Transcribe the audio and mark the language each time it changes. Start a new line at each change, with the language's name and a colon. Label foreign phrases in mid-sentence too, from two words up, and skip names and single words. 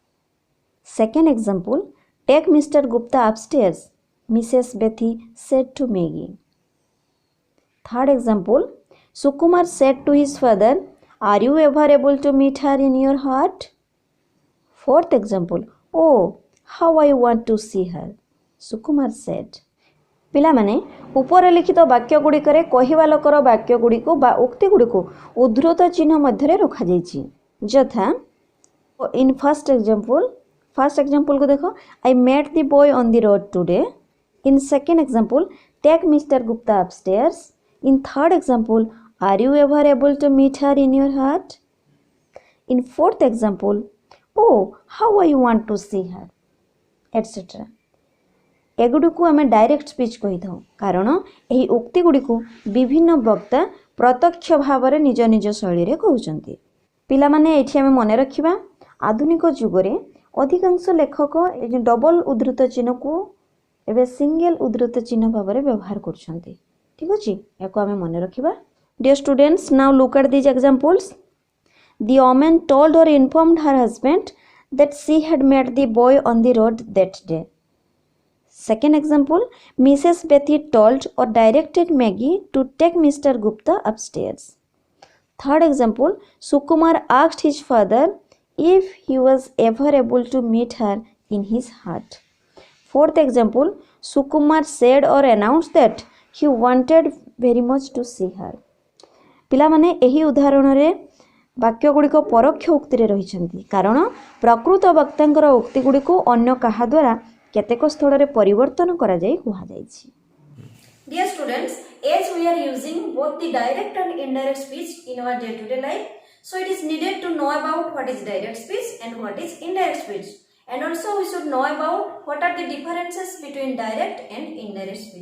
English: Second example, take Mr. Gupta upstairs, Mrs. Bethy said to Maggie. Third example, Sukumar said to his father, are you ever able to meet her in your heart? Fourth example, oh, how I want to see her, Sukumar said.
Odia: ପିଲାମାନେ ଉପରେ ଲିଖିତ ବାକ୍ୟ ଗୁଡ଼ିକରେ କହିବା ଲୋକର ବାକ୍ୟ ଗୁଡ଼ିକୁ ବା ଉକ୍ତି ଗୁଡ଼ିକୁ ଉଦ୍ଧୃତ ଚିହ୍ନ ମଧ୍ୟରେ ରଖାଯାଇଛି ଯଥା
English: in first example
Odia: ଦେଖ
English: I met the boy on the road today in second example take Mister Gupta upstairs in third example are you ever able to meet her in your heart in fourth example oh, how I want to see her, etc.
Odia: ଏଗୁଡ଼ିକୁ ଆମେ
English: direct speech
Odia: କହିଥାଉ କାରଣ ଏହି ଉକ୍ତି ଗୁଡ଼ିକୁ ବିଭିନ୍ନ ବକ୍ତା ପ୍ରତ୍ୟକ୍ଷ ଭାବରେ ନିଜ ନିଜ ଶୈଳୀରେ କହୁଛନ୍ତି। ପିଲାମାନେ ଏଠି ଆମେ ମନେ ରଖିବା ଆଧୁନିକ ଯୁଗରେ ଅଧିକାଂଶ ଲେଖକ ଏ ଯେଉଁ ଡବଲ ଉଦ୍ଧୃତ ଚିହ୍ନକୁ ଏବେ ସିଙ୍ଗଲ ଉଦ୍ଧୃତ ଚିହ୍ନ ଭାବରେ ବ୍ୟବହାର କରୁଛନ୍ତି। ଠିକ୍ ଅଛି, ଏହାକୁ ଆମେ ମନେ ରଖିବା।
English: Dear students, now look at these examples. The woman told or informed her husband that she had met the boy on the road that day. Second example, Mrs. Bethy told or directed Maggie to take Mr. Gupta upstairs. Third example, Sukumar asked his father if he was ever able to meet her in his heart. Fourth example, Sukumar said or announced that he wanted very much to see her.
Odia: ପିଲାମାନେ ଏହି ଉଦାହରଣରେ ବାକ୍ୟ ଗୁଡ଼ିକ ପରୋକ୍ଷ ଉକ୍ତିରେ ରହିଛନ୍ତି କାରଣ ପ୍ରକୃତ ବକ୍ତାଙ୍କର ଉକ୍ତି ଗୁଡ଼ିକୁ ଅନ୍ୟ କାହା ଦ୍ୱାରା କେତେକ ସ୍ଥଳରେ ପରିବର୍ତ୍ତନ କରାଯାଇ କୁହାଯାଇଛି।
English: Dear students, as we are using both the direct and indirect speech in our day-to-day life, so it is needed to know about what is direct speech and what is indirect speech. And also we should know about what are the differences between direct and indirect speech.